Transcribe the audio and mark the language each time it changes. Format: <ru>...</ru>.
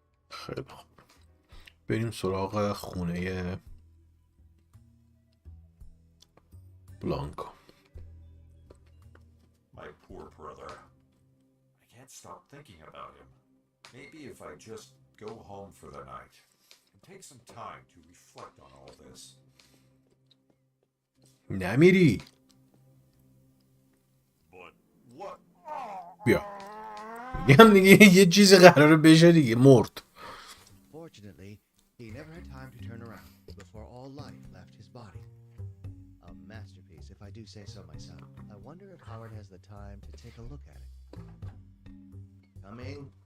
<fa>خیلی خوب، بریم سراغ خونه بلانکو.</fa> <en>My poor brother. I can't stop thinking about him. Maybe if I just go home for the night and take some time to reflect on all this.</en> <fa>نمیری.</fa> <en>But what?</en> <fa>بیا. میگم دیگه یه چیزی قراره بشه دیگه، مرد.</fa> <en>Fortunately, he never had time to turn around before all life left his body. A masterpiece, if I do say so myself. I wonder if Howard has the time to take a look at it. Coming.</en>